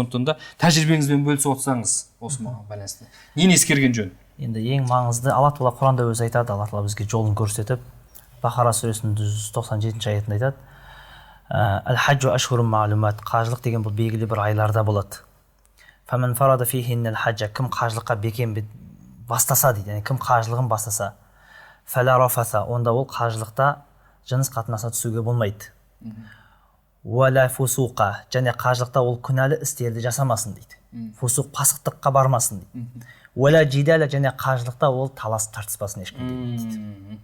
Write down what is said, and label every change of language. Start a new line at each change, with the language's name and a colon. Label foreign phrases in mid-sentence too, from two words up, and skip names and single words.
Kazakh: Сондықтан да тәжірибеңізбен бөлісіп отырсаңыз осы маған байланысты. Нені ескерген жөн? Енді ең маңызды, Алла Тағала Құранда өзі айтады, Алла Тағала бізге жолын көрсетіп, Бақара сүресінің 197 аятында айтады:
Arabic: الحج أشهر معلومات,
Kazakh: қажылық деген бұл белгілі бір айларда болады.
Arabic: فمن فرض فيهن الحج,
Kazakh: кім қажылыққа бекем бастаса дейді, яғни кім қажылығын бастаса,
Arabic: فلا رفث,
Kazakh: онда ол қажылықта жыныс қатынасына түсуге болмайды.
Arabic: ولا فسوق,
Kazakh: және қажылықта ол күнәлі істерді жасамасын дейді. Фусуқ пасықтыққа бармасын дейді.
Arabic: ولا جدال,
Kazakh: және қажылықта ол талас тартыспасын ешкімге дейді.